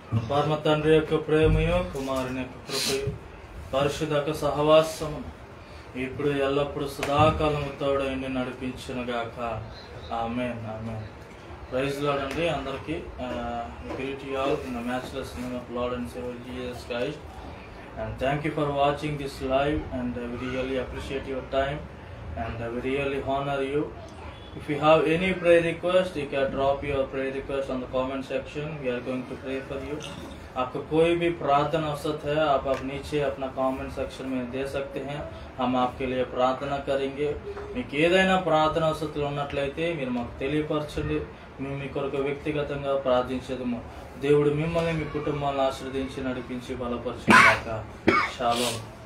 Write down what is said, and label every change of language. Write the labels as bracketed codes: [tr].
[te] పరమ తండ్రి యొక్క ప్రేమయు, కుమారుని యొక్క కృపయు, పరిశుద్ధ సహవాసము ఇప్పుడు ఎల్లప్పుడు సదాకాలము తోడైండి నడిపించునుగాక. ఆమేన్. ఆమేన్. [en] praise Lord [te] అండి అందరికీ. [en] Greet you all in the matchless name of Lord and Saviour Jesus Christ. And thank you for watching this live, and we really appreciate your time, and we really honor you. If you have any prayer request, you can drop your prayer request on the comment section. We are going to pray for you. [hi] आपको कोई भी प्रार्थना अवसर है आप नीचे अपना comment section में दे सकते हैं. हम आपके लिए ప్రార్థన करेंगे. [te] మీకు ఏదైనా ప్రార్థన అవసరాలు ఉన్నట్లయితే మీరు మాకు తెలియపరచండి. మేము మీ కొరకు వ్యక్తిగతంగా ప్రార్థించేదము. దేవుడు మిమ్మల్ని మీ కుటుంబాలను ఆశీర్వదించి నడిపించి బలపరచుగాక. షాలోమ్.